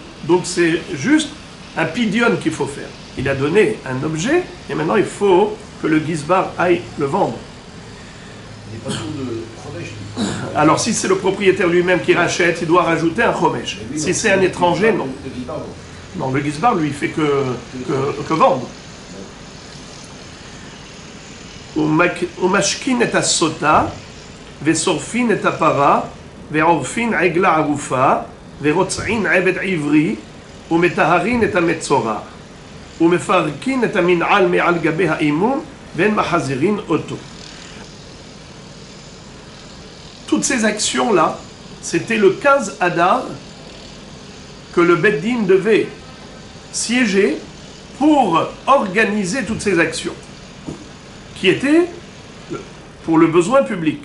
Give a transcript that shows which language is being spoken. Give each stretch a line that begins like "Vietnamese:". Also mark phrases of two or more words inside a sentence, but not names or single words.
French: Donc c'est juste un pidyon qu'il faut faire. Il a donné un objet, et maintenant il faut que le Gizbar aille le vendre. Il n'est pas tout de Chomesh. Alors si c'est le propriétaire lui-même qui rachète, il doit rajouter un Chomesh. Si c'est un étranger, non. Non, le Gizbar, lui, il fait que vendre.
Hebrew: ומשקין את הסוטה ושורפין את הפרה ועורפין עגלה ערופה ורוצעין עבד עברי ומטהרין את המצורע ומפרקין את המנעל מעל גבי האימום ואין מחזירין אותו.
French: Toutes ces actions-là, c'était le 15 Adar que le Beth Din devait siéger pour organiser toutes ces actions, qui étaient pour le besoin public.